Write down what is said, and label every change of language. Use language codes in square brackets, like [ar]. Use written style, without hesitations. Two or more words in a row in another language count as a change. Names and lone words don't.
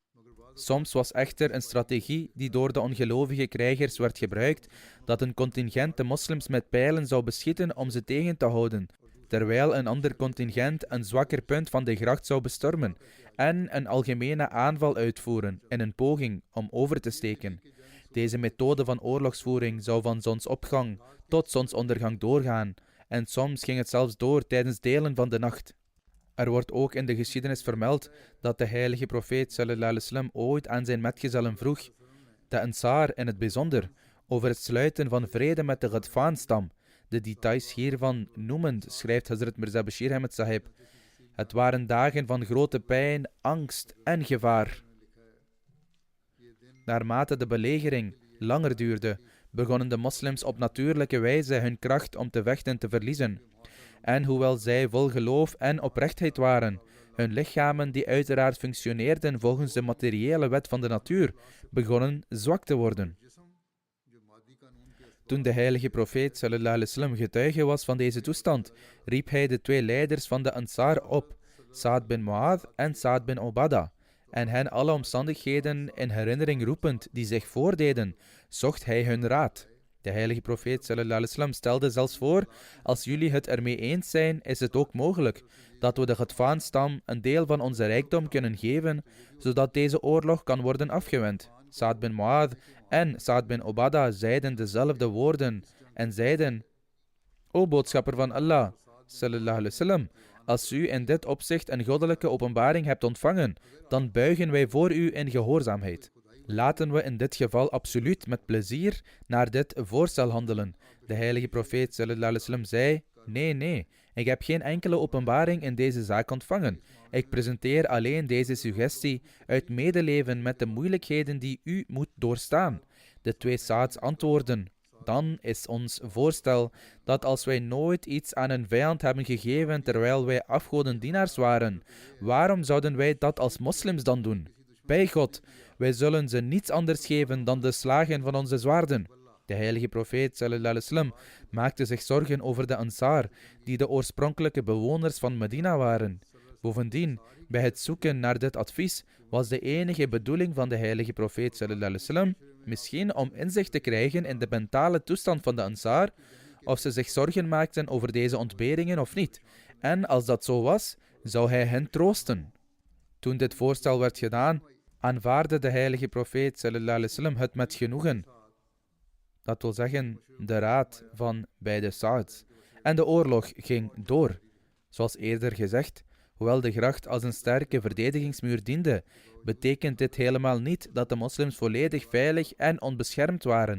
[nl] Soms was echter een strategie die door de ongelovige krijgers werd gebruikt, dat een contingent de moslims met pijlen zou beschieten om ze tegen te houden, terwijl een ander contingent een zwakker punt van de gracht zou bestormen en een algemene aanval uitvoeren in een poging om over te steken. Deze methode van oorlogsvoering zou van zonsopgang tot zonsondergang doorgaan, en soms ging het zelfs door tijdens delen van de nacht. Er wordt ook in de geschiedenis vermeld dat de heilige profeet [ar] صلى الله عليه وسلم [nl] ooit aan zijn metgezellen vroeg, de Ansar in het bijzonder, over het sluiten van vrede met de Ghatfaan-stam. De details hiervan noemend schrijft Hazrat Mirza Bashir Ahmed Sahib: het waren dagen van grote pijn, angst en gevaar. Naarmate de belegering langer duurde, begonnen de moslims op natuurlijke wijze hun kracht om te vechten te verliezen. En hoewel zij vol geloof en oprechtheid waren, hun lichamen, die uiteraard functioneerden volgens de materiële wet van de natuur, begonnen zwak te worden. Toen de heilige profeet [ar] صلى الله عليه وسلم [nl] getuige was van deze toestand, riep hij de 2 leiders van de Ansar op, Sa'd bin Mu'adh en Sa'd bin Ubadah, en hen alle omstandigheden in herinnering roepend die zich voordeden, zocht hij hun raad. De heilige profeet [ar] صلى الله عليه وسلم [nl] stelde zelfs voor: als jullie het ermee eens zijn, is het ook mogelijk dat we de Ghatfaan-stam een deel van onze rijkdom kunnen geven, zodat deze oorlog kan worden afgewend. Sa'd bin Mu'adh en Sa'd bin Ubadah zeiden dezelfde woorden en zeiden: O boodschapper van Allah, [ar] صلى الله عليه وسلم, [nl] als u in dit opzicht een goddelijke openbaring hebt ontvangen, dan buigen wij voor u in gehoorzaamheid. Laten we in dit geval absoluut met plezier naar dit voorstel handelen. De heilige profeet [ar] صلى الله عليه وسلم [nl] zei, nee, ik heb geen enkele openbaring in deze zaak ontvangen. Ik presenteer alleen deze suggestie uit medeleven met de moeilijkheden die u moet doorstaan. De twee Sa'ds antwoorden, dan is ons voorstel dat als wij nooit iets aan een vijand hebben gegeven terwijl wij afgodendienaars waren, waarom zouden wij dat als moslims dan doen? Bij God, wij zullen ze niets anders geven dan de slagen van onze zwaarden. De heilige profeet [ar] صلى الله عليه وسلم [nl] maakte zich zorgen over de Ansar, die de oorspronkelijke bewoners van Medina waren. Bovendien, bij het zoeken naar dit advies was de enige bedoeling van de heilige profeet [ar] صلى الله عليه وسلم [nl] misschien om inzicht te krijgen in de mentale toestand van de Ansar, of ze zich zorgen maakten over deze ontberingen of niet. En als dat zo was, zou hij hen troosten. Toen dit voorstel werd gedaan, aanvaardde de heilige profeet [ar] صلى الله عليه وسلم [nl] het met genoegen. Dat wil zeggen, de raad van beide Sa'ds. En de oorlog ging door. Zoals eerder gezegd, hoewel de gracht als een sterke verdedigingsmuur diende, betekent dit helemaal niet dat de moslims volledig veilig en onbeschermd waren.